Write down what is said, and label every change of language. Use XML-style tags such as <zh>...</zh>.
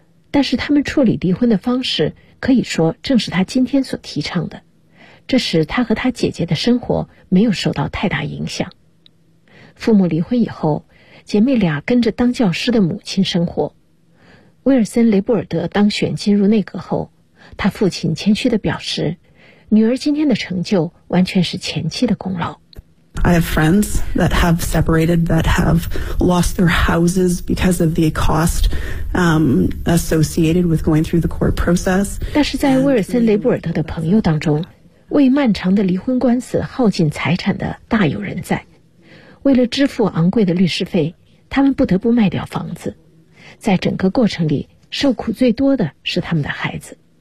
<zh>但是他们处理离婚的方式可以说正是他今天所提倡的，这使他和他姐姐的生活没有受到太大影响。父母离婚以后，姐妹俩跟着当教师的母亲生活。威尔森·雷布尔德当选进入内阁后，他父亲谦虚地表示，女儿今天的成就完全是前妻的功劳。</zh> <en>I have friends that have separated, that have lost their houses because of the cost, associated with going through the court process.</en> <zh>但是在威尔森·雷布尔德的朋友当中，为漫长的离婚官司耗尽财产的大有人在。为了支付昂贵的律师费，他们不得不卖掉房子。在整个过程里，受苦最多的是他们的孩子。</zh>